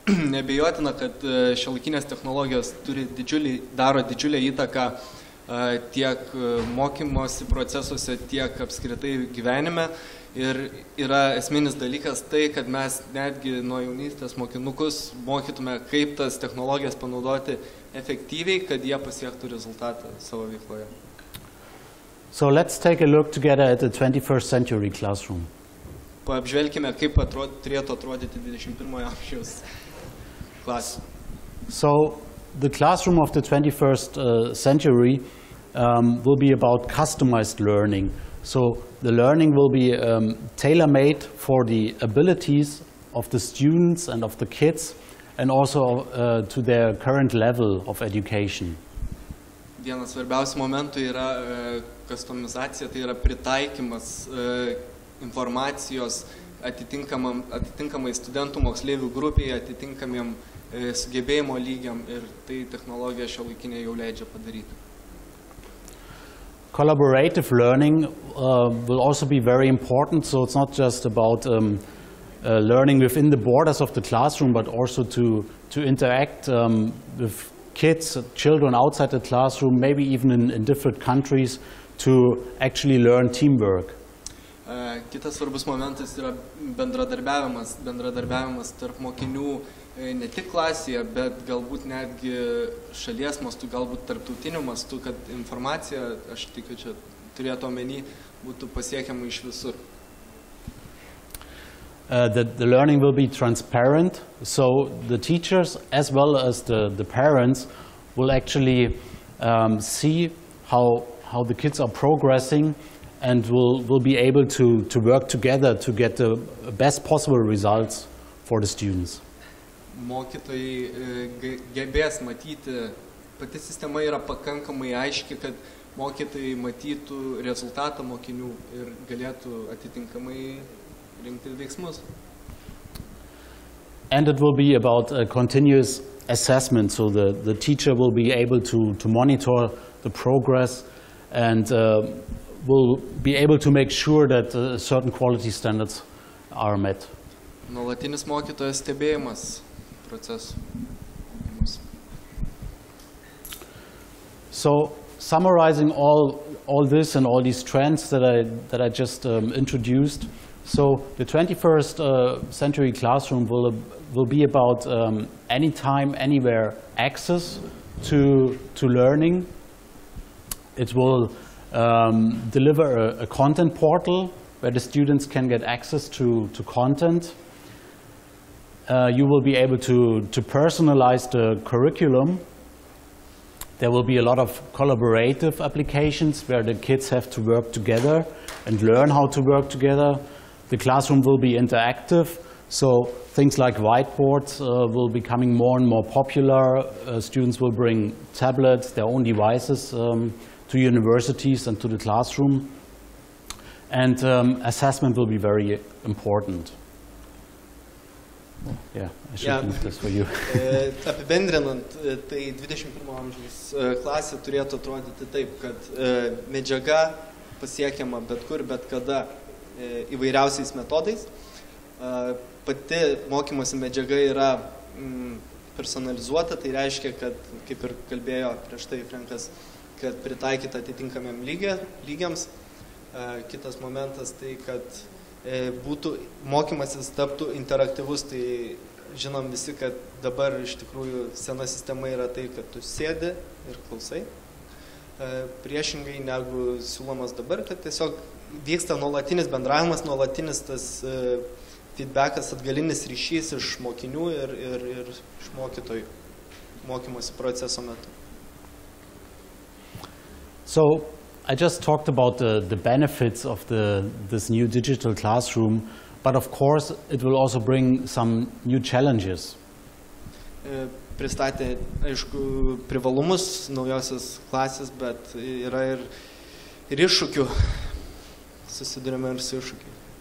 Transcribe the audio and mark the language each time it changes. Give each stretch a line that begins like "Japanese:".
Lithuanian: Neabejotina, kad šiuolaikinės technologijos daro didžiulę įtaką tiek mokymosi procesuose, tiek apskritai gyvenime. Ir yra esminis dalykas tai, kad mes netgi nuo jaunystės mokinukus mokytume, kaip tas technologijas panaudoti efektyviai, kad jie pasiektų rezultatą savo veikloje.
English: So let's take a look together at the 21st century classroom.
Lithuanian: Paapžvelkime, kaip turėtų atrodyti 21 amžiaus klasė.
English: So the classroom of the 21st century will be about customized learning. So the learning will be tailor-made for the abilities of the students and of the kids, and also to their current level of education.
Lithuanian: Vienas svarbiausių momentų yra customizacija, tai yra pritaikymas informacijos atitinkamai studentų moksleivių grupėje, atitinkamiem sugebėjimo lygiam, ir tai technologija šiuolaikinė jau leidžia padaryti.
English: Collaborative learning will also be very important, so it's not just about learning within the borders of the classroom, but also to interact with kids, children outside the classroom, maybe even in different countries, to actually learn teamwork.
Lithuanian: Kitas svarbus momentas yra bendradarbiavimas tarp mokinių ne tik klasėje, bet galbūt netgi šalies mastu, galbūt tarptautiniu mastu, kad informacija, aš tikiu, čia turėtų omeny, būtų pasiekiama iš visur.
English: The learning will be transparent, so the teachers as well as the parents will actually see how the kids are progressing and will be able to work together to get the best possible results for the students.
Lithuanian: Mokytojai gebės matyti, pati sistema yra pakankamai aiški, kad mokytojai matytų rezultatą mokinių ir galėtų atitinkamai rinkti veiksmus.
English: And it will be about a continuous assessment, so the teacher will be able to monitor the progress and will be able to make sure that certain quality standards are met.
Lithuanian: Nuolatinis mokytojo stebėjimas procesų.
English: So, summarizing all this and all these trends that I just introduced, so the 21st century classroom will be about anytime, anywhere access to learning. It will deliver a content portal where the students can get access to content. You will be able to personalize the curriculum. There will be a lot of collaborative applications where the kids have to work together and learn how to work together. The classroom will be interactive, so things like whiteboards will be becoming more and more popular. Students will bring tablets, their own devices to universities and to the classroom. And assessment will be very important. Yeah, I should leave this for you.
Lithuanian: Apibendrinant, tai 21 amžiaus klasė turėtų atrodyti taip, kad medžiaga pasiekiama bet kur, bet kada įvairiausiais metodais. Pati mokymosi medžiaga yra personalizuota, tai reiškia, kad, kaip ir kalbėjo prieš tai Frankas, kad pritaikyta atitinkamiam lygiams. Kitas momentas tai, kad būtų mokymasis taptų interaktyvus, tai žinom visi, kad dabar iš tikrųjų sena sistema yra tai, kad tu sėdi ir klausai. Priešingai negu siūlomas dabar, kad tiesiog vyksta nuolatinis bendravimas, nuolatinis tas feedbackas, atgalinis ryšys iš mokinių ir iš mokytojų mokymosi proceso metu.
English: So, I just talked about the benefits of this new digital classroom, but of course it will also bring some new challenges.
Lithuanian: Pristatė, aišku, privalumus naujosios klasės, bet yra ir iššūkių. Susidurime ir su iššūkiai.